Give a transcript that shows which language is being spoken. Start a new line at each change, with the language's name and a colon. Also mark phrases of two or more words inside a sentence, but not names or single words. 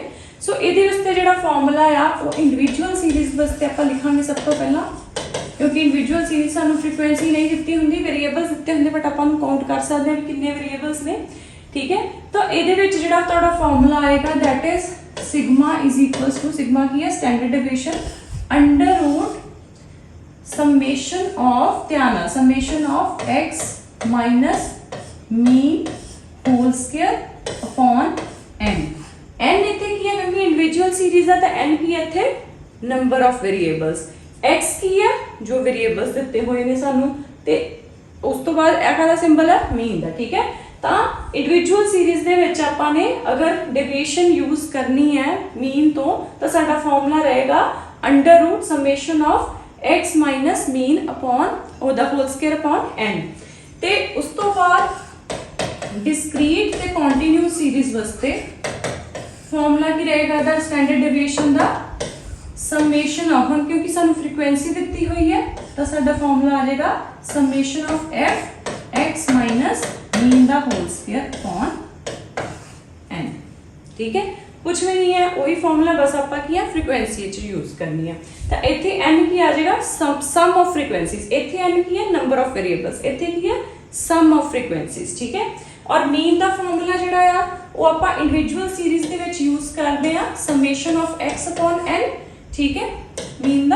Punjabi: ਸੋ ਇਹਦੇ ਵਾਸਤੇ ਜਿਹੜਾ ਫਾਰਮੂਲਾ ਆ ਉਹ
English: individual series
Punjabi: ਵਾਸਤੇ ਆਪਾਂ ਲਿਖਾਂਗੇ ਸਭ ਤੋਂ ਪਹਿਲਾਂ, ਕਿਉਂਕਿ
English: individual series
Punjabi: ਸਾਨੂੰ ਫ੍ਰੀਕੁਐਂਸੀ ਨਹੀਂ ਦਿੱਤੀ ਹੁੰਦੀ, ਵੇਰੀਏਬਲਸ ਦਿੱਤੇ ਹੁੰਦੇ ਬਟ ਆਪਾਂ ਨੂੰ ਕਾਊਂਟ ਕਰ ਸਕਦੇ ਹਾਂ ਕਿ ਕਿੰਨੇ ਵੇਰੀਏਬਲਸ ਨੇ, ਠੀਕ ਹੈ। ਤਾਂ ਇਹਦੇ ਵਿੱਚ ਜਿਹੜਾ ਤੁਹਾਡਾ ਫਾਰਮੂਲਾ ਆਏਗਾ
English: that is sigma is equals to,
Punjabi: ਸਿਗਮਾ ਕੀ ਹੈ
English: standard deviation under root summation of,
Punjabi: ਧਿਆਨ ਨਾਲ,
English: summation of x minus mean whole square upon n।
Punjabi: n ਇੱਥੇ ਕੀ ਹੈ ਕਿਉਂਕਿ
English: individual series
Punjabi: ਆ ਤਾਂ n ਕੀ ਹੈ ਇੱਥੇ
English: number of variables,
Punjabi: x ਕੀ ਹੈ ਜੋ ਵੇਰੀਏਬਲਸ ਦਿੱਤੇ ਹੋਏ ਨੇ ਸਾਨੂੰ ਤੇ ਉਸ ਤੋਂ ਬਾਅਦ ਇਹ ਕਾਹਦਾ ਸਿੰਬਲ ਹੈ ਮੀਨ ਦਾ, ਠੀਕ ਹੈ। ਤਾਂ
English: individual series
Punjabi: ਦੇ ਵਿੱਚ ਆਪਾਂ ਨੇ ਅਗਰ ਡੇਵੀਏਸ਼ਨ ਯੂਜ਼ ਕਰਨੀ ਹੈ ਮੀਨ ਤੋਂ ਤਾਂ ਸਾਡਾ ਫਾਰਮੂਲਾ ਰਹੇਗਾ
English: under root summation of x minus mean upon
Punjabi: ਉਹਦਾ
English: whole square upon n।
Punjabi: ਤੇ ਉਸ ਤੋਂ ਬਾਅਦ ਡਿਸਕ੍ਰੀਟ ਤੇ
English: continuous series
Punjabi: ਵਾਸਤੇ ਫਾਰਮੂਲਾ ਕੀ ਰਹੇਗਾ ਦਾ
English: standard deviation
Punjabi: ਦਾ
English: summation of,
Punjabi: ਹੁਣ ਕਿਉਂਕਿ ਸਾਨੂੰ ਫ੍ਰੀਕੁਐਂਸੀ ਦਿੱਤੀ ਹੋਈ ਹੈ ਤਾਂ ਸਾਡਾ ਫਾਰਮੂਲਾ ਆ ਜਾਏਗਾ
English: summation of f x minus mean
Punjabi: ਦਾ
English: whole square upon n,
Punjabi: ਠੀਕ ਹੈ। ਕੁਝ ਵੀ ਨਹੀਂ ਹੈ, ਉਹੀ ਫਾਰਮੂਲਾ ਬਸ ਆਪਾਂ ਕੀ ਹੈ ਫ੍ਰੀਕੁਐਂਸੀ ਵਿੱਚ ਯੂਜ਼ ਕਰਨੀ ਹੈ। ਤਾਂ ਇੱਥੇ n ਕੀ ਆ ਜਾਏਗਾ
English: sum of frequencies,
Punjabi: ਇੱਥੇ n ਕੀ ਹੈ
English: number of variables,
Punjabi: ਇੱਥੇ ਕੀ ਹੈ
English: sum of frequencies,
Punjabi: ਠੀਕ ਹੈ। ਔਰ ਮੀਨ ਦਾ ਫਾਰਮੂਲਾ ਜਿਹੜਾ ਆ ਉਹ ਆਪਾਂ
English: individual series
Punjabi: ਦੇ ਵਿੱਚ ਯੂਜ਼ ਕਰਦੇ ਆ
English: summation of x upon n,
Punjabi: ਠੀਕ ਹੈ, ਮੀਨ ਦਾ।